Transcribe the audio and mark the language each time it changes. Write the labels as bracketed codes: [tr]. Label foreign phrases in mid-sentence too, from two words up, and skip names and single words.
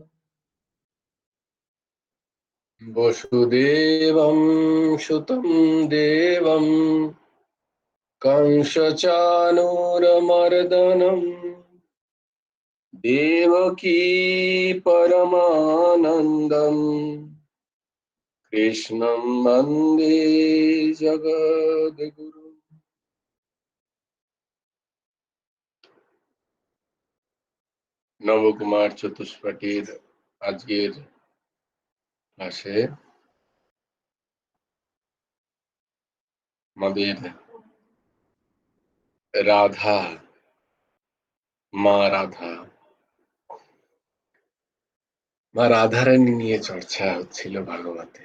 [sa] वसुदेवं सुतं देवं कंसचाणूरमर्दनम् देवकी परमानन्दम् कृष्णं वन्दे जगद्गुरु। [bn] নবকুমার চতুষ্পাঠীর আজকের ক্লাসে আমাদের রাধা মা রাধা মা রাধারানী নিয়ে চর্চা হচ্ছিল ভাগবতে।